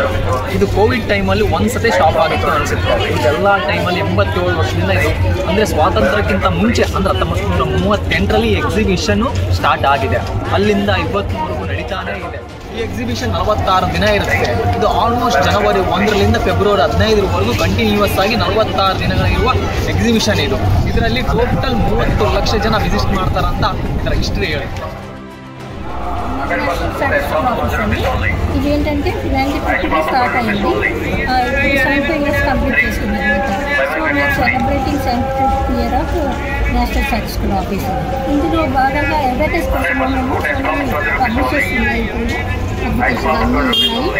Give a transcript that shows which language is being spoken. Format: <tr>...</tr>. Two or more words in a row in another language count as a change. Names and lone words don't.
<kn>ಇದು ಕೋವಿಡ್ ಟೈಮಲ್ಲಿ ಒಂದ್ಸತಿ ಸ್ಟಾಪ್ ಆಗಿತ್ತು ಅನಿಸುತ್ತೆ. ಇದೆಲ್ಲ ಟೈಮಲ್ಲಿ 87 ವರ್ಷದಿಂದ ಇದು ಅಂದರೆ ಸ್ವಾತಂತ್ರ್ಯಕ್ಕಿಂತ ಮುಂಚೆ ಅಂದರೆ 1938ರಲ್ಲಿ ಎಕ್ಸಿಬಿಷನ್ನು ಸ್ಟಾರ್ಟ್ ಆಗಿದೆ. ಅಲ್ಲಿಂದ 20ವರೆಗೂ ನಡೀತಾನೆ ಇದೆ. ಈ ಎಕ್ಸಿಬಿಷನ್ 46 ದಿನ ಇರುತ್ತೆ. ಇದು ಆಲ್ಮೋಸ್ಟ್ ಜನವರಿ 1ರಿಂದ ಫೆಬ್ರವರಿ 15ರವರೆಗೂ ಕಂಟಿನ್ಯೂಸ್ ಆಗಿ 46 ದಿನಗಳಿರುವ ಎಕ್ಸಿಬಿಷನ್ ಇದು. ಇದರಲ್ಲಿ ಟೋಟಲ್ 30 ಲಕ್ಷ ಜನ ವಿಸಿಟ್ ಮಾಡ್ತಾರಂತ ಇದರ ಹಿಸ್ಟ್ರಿ ಹೇಳುತ್ತೆ.</kn> <te>ఇదేంటంటే 1950 స్టార్ట్ అయింది. 75</te> <en>years complete</en> <te>చేసుకున్నారు.</te> <en>So celebrating 75th year of National Statistical Office.</en> <te>ఇందులో భాగంగా అడ్వర్టైజ్ కోసం పబ్లిషర్స్ ఉన్నాయి, పబ్లికేషన్ అన్నీ ఉన్నాయి.</te>